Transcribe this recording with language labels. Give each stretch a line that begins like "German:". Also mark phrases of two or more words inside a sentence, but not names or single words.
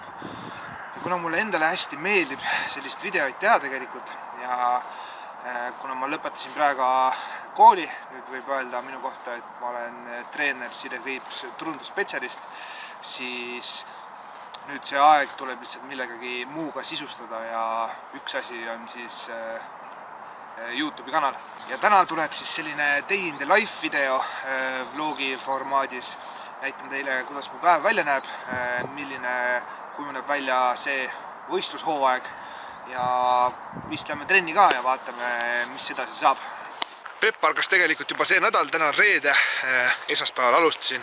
Estonian: Ja kuna mulle endale hästi meeldib sellist videoid teha tegelikult ja kuna ma lõpetasin praegu kooli, nüüd võib öelda minu kohta, et ma olen treener Sire Kriips turundusspetsialist, siis nüüd see aeg tuleb lihtsalt millegagi muuga sisustada ja üks asi on siis YouTube'i kanal. Ja täna tuleb siis selline
English: day in the life
Estonian: video vlogi formaadis. Näitan teile, kuidas mu päev välja näeb, milline kujuneb välja see võistlushooaeg ja vist lähme trenni ka ja vaatame, mis edasi saab. Prep algas tegelikult juba see nädal, täna on reede, esmaspäeval alustasin.